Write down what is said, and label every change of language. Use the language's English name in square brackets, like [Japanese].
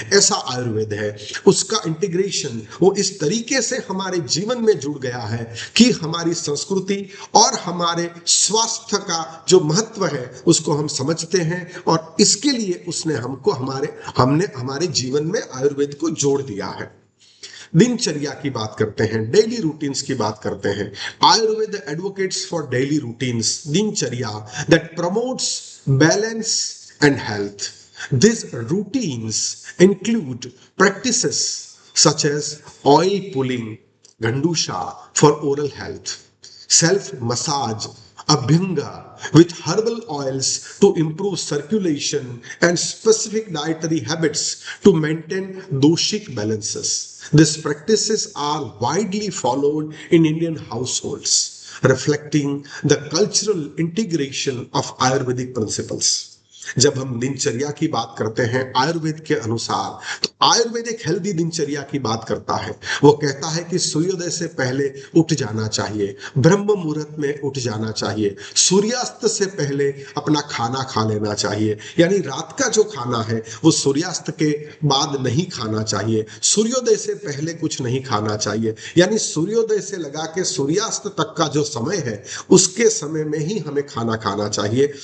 [Hindi] ऐसा आयुर्वेद है। उसका इंटीग्रेशन वो इस तरीके से हमारे जीवन में जुड़ गया है कि हमारी संस्कृति और हमारे स्वास्थ्य का जो महत्व है उसको हम समझते हैं, और इसके लिए उसने हमने हमारे जीवन में आयुर्वेद को जोड़ दिया है। दिनचर्या की बात करते हैं, [English] daily routines [Hindi] की बात करते हैं। [English] Ayurveda advocates for daily routines, dinacharya that promotes balance and health. These routines include practices such as oil pulling, Gandusha for oral health, self massage, Abhyanga with herbal oils to improve circulation, and specific dietary habits to maintain doshic balances. These practices are widely followed in Indian households, reflecting the cultural integration of Ayurvedic principles. [Hindi] जब हम दिनचर्या की बात करते हैं आयुर्वेद के अनुसार, तो आयुर्वेद एक हेल्दी दिनचर्या की बात करता है। वो कहता है कि सूर्योदय से पहले उठ जाना चाहिए, ब्रह्म मुहूर्त में उठ जाना चाहिए, सूर्यास्त से पहले अपना खाना खा लेना चाहिए, यानी रात का जो खाना है वो सूर्यास्त के बाद नहीं खाना चाहिए, सूर्योदय से पहले कुछ नहीं खाना चाहिए, यानी सूर्योदय से लगा के सूर्यास्त तक का जो समय है उसके समय में ही हमें खाना खाना चाहिए।